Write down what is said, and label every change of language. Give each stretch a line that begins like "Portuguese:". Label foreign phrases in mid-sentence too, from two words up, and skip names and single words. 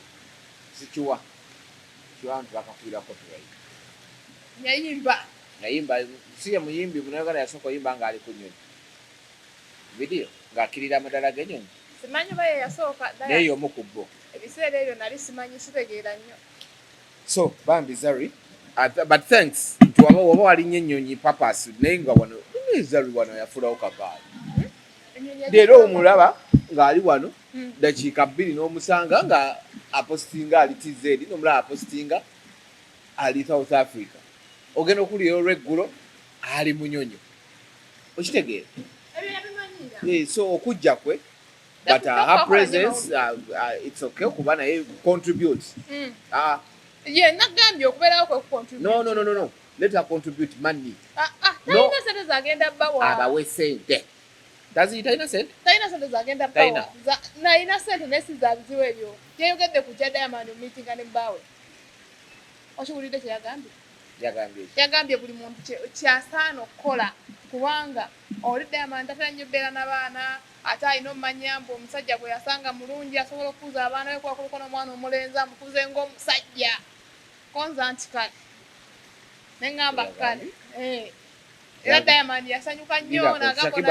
Ganda: sikiwa nti bakafuira copyright yayimba siye muyimbi munayogala yasooka oyimba nga ali ku nyonyi vidiyo ng'akirira amadala g'enyonyi simanyi oba ye yasooka naye y'omu ku bo ebiseera ebyo nali simanyi sitegeera nnyo so bambi zari
English: but thanks
Ganda: nti waba walinnya ennyonyi papas naye nga wano zari wano yafuulawo kabaali leero omulaba ng'ali wano dakiika 2 n'omusanga nga apostinga ali tz n'omulaba apostinga ali south africa ogenda okuwulira olweggulo ali munyonyo okitegeera so okujja kwe
English: but her presence it's okay
Ganda: okuba naye contribute nagambye okubeerawo kwe kucontribute
English: no let her contribute money
Ganda: talina sente zagenda bbawa abawe sente talina sente zagenda bbawa nalina sente naye sizabiziwo ebyo yayogedde ku kya Diamond meetinga ne bbawe okiwulidde kyeyagambye yagambye buli muntu kyasaana okukola kubanga oli Diamond tatera nnyo beera n'abaana ate alina omumanya mbu omusajja bwe yasanga mulungi asobola okukuza abaana be kwakuluko n'omwana omulenzi amukuze ng'omusajja konza nti kale neŋŋamba kale era Diamond yasanyuka nnyo n'agamba